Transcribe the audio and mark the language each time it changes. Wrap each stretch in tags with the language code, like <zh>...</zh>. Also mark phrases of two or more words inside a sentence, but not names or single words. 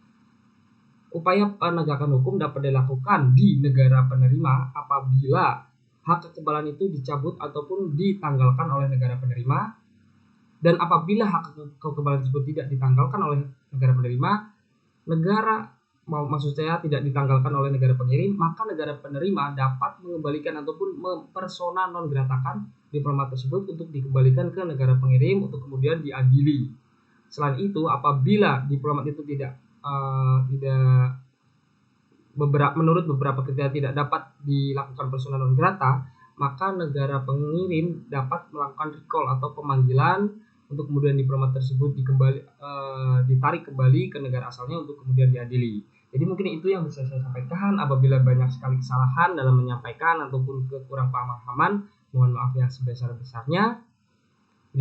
<id>Upaya penegakan hukum dapat dilakukan di negara penerima apabila hak kekebalan itu dicabut ataupun ditanggalkan oleh negara penerima, dan apabila hak kekebalan tersebut tidak ditanggalkan oleh negara penerima, tidak ditanggalkan oleh negara pengirim, maka negara penerima dapat mengembalikan ataupun mempersona non gratakan diplomat tersebut untuk dikembalikan ke negara pengirim untuk kemudian diadili. Selain itu, apabila diplomat itu menurut beberapa kriteria tidak dapat dilakukan</id> <la>persona non grata,</la> <id>maka negara pengirim dapat melakukan recall atau pemanggilan untuk kemudian diplomat tersebut ditarik kembali ke negara asalnya untuk kemudian diadili. Jadi mungkin itu yang bisa saya sampaikan. Apabila banyak sekali kesalahan dalam menyampaikan ataupun kekurang pemahaman, mohon maaf yang sebesar-besarnya.</id>